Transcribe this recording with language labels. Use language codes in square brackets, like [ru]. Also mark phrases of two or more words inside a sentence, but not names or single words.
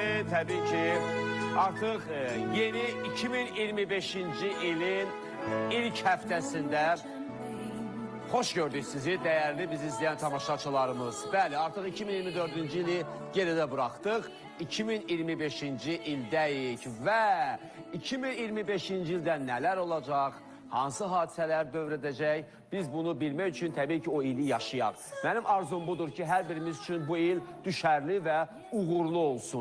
[az] tabii ki artık yeni 2025-ci ilin ilk həftəsində hoş gördük sizi, [tr] değerli bizi izleyen [az] tamaşaçılarımız. Bəli, artıq 2024-cü ili [tr] geride bıraktıq. [az] 2025-ci ildəyik və 2025-ci ildə nələr olacaq? Hansı hadisələr dövr edəcək? Biz bunu bilmək üçün təbii ki o ili yaşayaq. Mənim arzum budur ki, hər birimiz üçün bu il düşərli və uğurlu olsun.